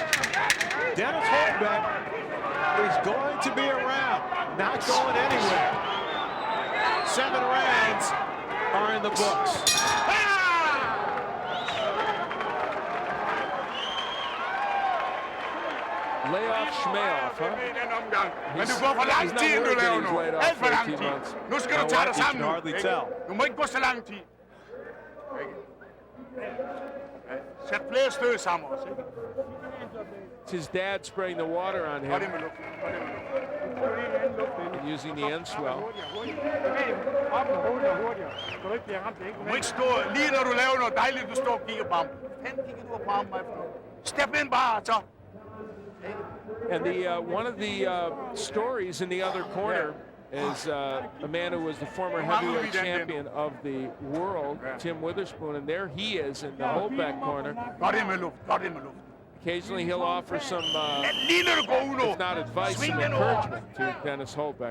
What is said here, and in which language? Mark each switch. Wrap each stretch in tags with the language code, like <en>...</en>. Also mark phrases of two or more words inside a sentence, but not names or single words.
<en>Dennis Holbaek is going to be around, not going anywhere. 7 rounds are in the books. Layoff Schmayoff, huh?</en> <da>Men du går for lang tid, du laver nu. Alt for lang tid. Nu skal du tage dig sammen nu. Du må ikke gå så lang tid. Sæt flere stød sammen også.</da> <en>It's his dad spraying the water on him. And using the end swell.</en> <da>Du må ikke stå, lige når du laver noget dejligt, du står og kigger på ham. Fanden kigger du på ham efter?</da> <en>Step in</en> <da>bare, så.</da> <en>And one of the stories in the other corner is a man who was the former heavyweight champion of the world, Tim Witherspoon, and there he is in the Holbaek corner. Occasionally he'll offer some, if not advice, some encouragement to Dennis Holbaek.</en>